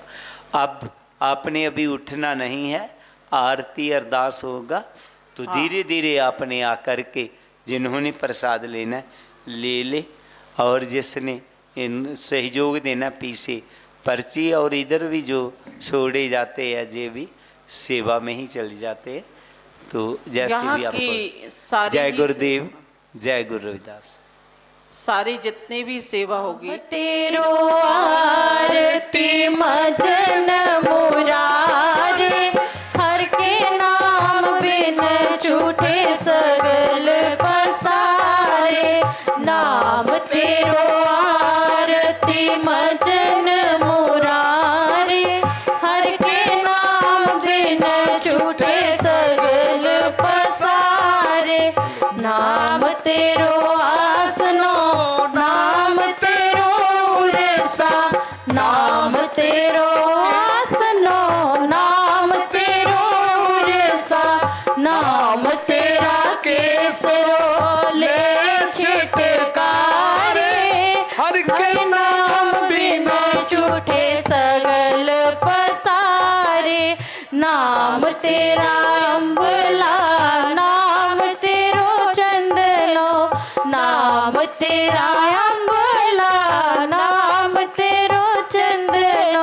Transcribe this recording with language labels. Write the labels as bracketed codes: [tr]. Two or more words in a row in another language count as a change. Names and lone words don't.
[hi] अब आपने अभी उठना नहीं है, आरती अरदास होगा, तो धीरे धीरे आपने आकर के जिन्होंने प्रसाद लेना ले ले, और जिसने इन सहयोग देना पीछे पर्ची, और इधर भी जो छोड़े जाते हैं ये भी सेवा में ही चले जाते हैं। तो जैसे भी आपको जय गुरुदेव, जय गुरु रविदास। सारी जितनी भी सेवा होगी, [pa] ਤੇਰੋ ਆਰਤੀ ਮਜਨ ਮੁਰਾਰੇ, ਹਰਿ ਕੇ ਨਾਮ ਬਿਨ ਛੂਟੇ ਸਗਲ ਪਸਾਰੇ। ਨਾਮ ਤੇਰੋ ਆਰਤੀ ਮਜਨ ਮੁਰਾਰੇ, ਹਰਿ ਕੇ ਨਾਮ ਬਿਨ ਛੂਟੇ ਸਗਲ ਪਸਾਰੇ। ਨਾਮ ਤੇਰੋ ਆਸਨੋ, ਨਾਮ ਤੇਰੋ ਉਰਸਾ, ਨਾਮ ਤੇਰੋ ਆਸਨੋ, ਨਾਮ ਤੇਰੋ ਉਰਸਾ। ਨਾਮ ਤੇਰਾ ਕੇਸਰੋ ਲੇ ਛਿਟਕਾਰੇ, ਹਰਿ ਕੇ ਨਾਮ ਬਿਨ ਛੂਟੇ ਸਗਲ ਪਸਾਰੇ। ਨਾਮ ਤੇਰਾ ਅੰਬੁਲਾ, ਨਾਮ ਤੇਰੋ ਚੰਦਨੋ, ਨਾਮ ਤੇਰਾ ਅੰਬੁਲਾ, ਨਾਮ ਤੇਰੋ ਚੰਦਨੋ।